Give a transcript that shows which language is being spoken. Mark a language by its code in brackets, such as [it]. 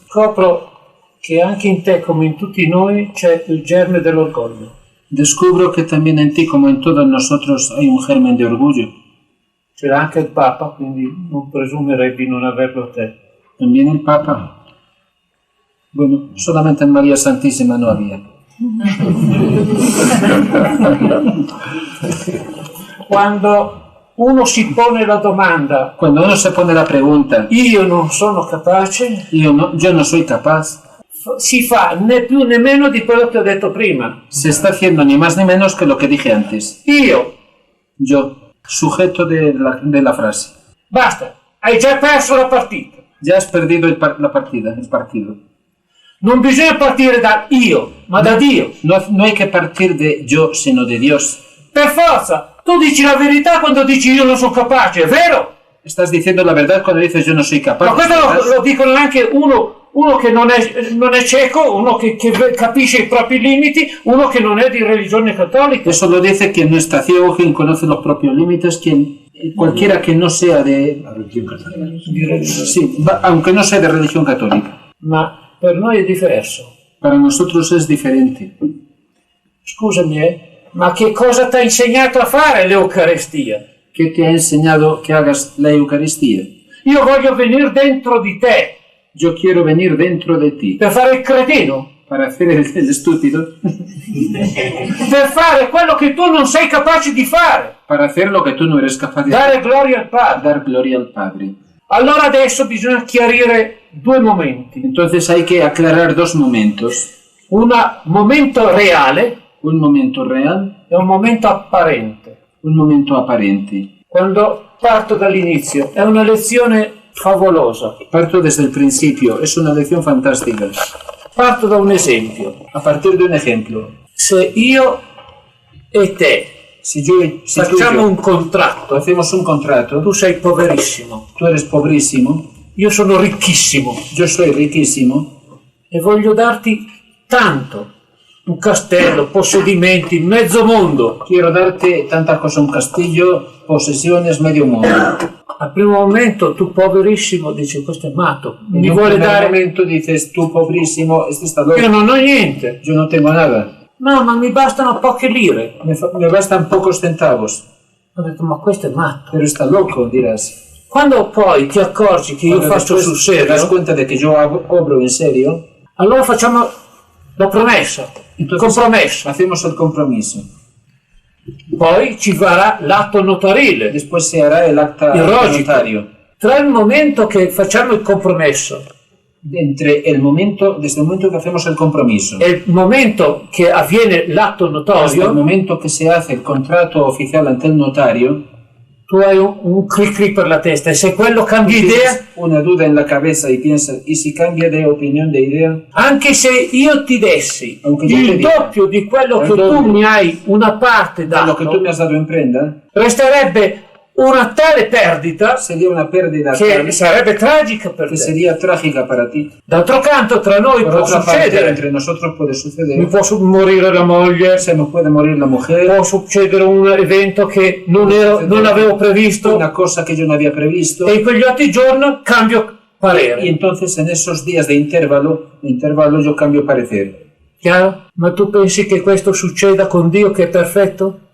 [it] Scopro che anche in te, come in tutti noi, c'è il germe dell'orgoglio. [es] Descubro que también en ti, como en todos nosotros, hay un germen de orgullo. [it] C'era anche il Papa, quindi non presumerei di non averlo te. [es] También el Papa. Bueno, solamente en María Santísima no había. [it] Quando uno si pone la domanda, [es] Cuando uno se pone la pregunta, [it] io non sono capace, [es] yo no soy capaz, [it] si fa né più né meno di quello che ho detto prima. [es] se está haciendo ni más ni menos que lo que dije antes. Yo, sujeto de la frase. [it] Basta, hai già perso la partita. [es] Ya has perdido el partido. [it] Non bisogna partire da io, ma da Dio. [es] No hay que partir de yo, sino de Dios. [it] Per forza, tu dici la verità quando dici io non sono capace, è vero? [es] Estás diciendo la verdad cuando dices yo no soy capaz. [it] Ma questo lo dicono anche uno che non è cieco, uno che capisce i propri limiti, uno che non è di religione cattolica. [es] Eso lo dice quien no está ciego, quien conoce los propios límites, cualquiera que no sea de religión católica. Sí, aunque no sea de religión católica. [it] Ma per noi è diverso. [es] Para nosotros es diferente. [it] Scusami, ma che cosa ti ha insegnato a fare l'Eucaristia? [es] ¿Qué te ha enseñado que hagas la Eucaristía? [it] Io voglio venire dentro di te. [es] Yo quiero venir dentro de ti. [it] Per fare il cretino. [es] Para hacer el estúpido. [it] Per fare quello che tu non sei capace di fare. [es] Para hacer lo que tú no eres capaz de [it] Dare gloria al Padre. [es] Dar gloria al Padre. [it] Allora adesso bisogna chiarire due momenti. [es] Entonces hay que aclarar dos momentos. [it] Un momento reale. [es] Un momento real. [it] E un momento apparente. [es] Un momento aparente. [it] Quando parto dall'inizio, è una lezione favolosa. [es] Parto desde el principio, es una lección fantástica. [it] Parto da un esempio. [es] A partir de un ejemplo. [it] Se io e te facciamo un contratto, [es] hacemos un contrato, [it] tu sei poverissimo, [es] tú eres pobrísimo, [it] io sono ricchissimo, [es] yo soy riquísimo [it] e voglio darti tanto. Un castello, possedimenti, mezzo mondo. [es] Quiero darte tantas cosas, un castillo, posesiones, medio mundo. [it] Al primo momento tu poverissimo dici questo è matto, mi [es] en [it] vuole dare. [es] Al momento dices tú pobrísimo, este está loco. [it] Io non ho niente. [es] Yo no tengo nada. [it] No, ma mi bastano poche lire. [es] Me bastan pocos centavos. [it] Ho detto ma questo è matto. [es] Pero está loco, dirás. [it] Quando poi ti accorgi che io faccio sul serio, [es] te das cuenta de que yo obro en serio, [it] allora facciamo la promessa, il compromesso. [es] Hacemos el compromiso. [it] Poi ci varrà l'atto notarile. [es] Después se hará el acta notario. [it] Tra il momento che facciamo il compromesso [es] desde el momento que hacemos el compromiso [it] e il momento che avviene l'atto notario, [es] hasta el momento que se hace el contrato oficial ante el notario, [it] tu hai un clic per la testa e se quello cambia idea, [es] una duda en la cabeza y piensas, ¿y si cambia de opinión, de idea? [it] Anche se io ti dessi il doppio di quello che tu mi hai una parte dato, [es] lo que tú me has dado en prenda, [it] resterebbe una tale perdita, [es] sería una pérdida [it] che sarebbe tragica per te. [es] Sería trágica para ti. [it] D'altro canto tra noi può succedere, [es] entre nosotros puede suceder, [it] mi può morire la moglie, [es] se me puede morir la mujer, [it] può succedere un evento che non avevo previsto, [es] una cosa que yo no había previsto, [it] e in quegli altri giorni cambio parere. [es] Y entonces en esos días de intervalo yo cambio parecer. [it] Chiaro? Ma tu pensi che questo succeda con Dio che è perfetto?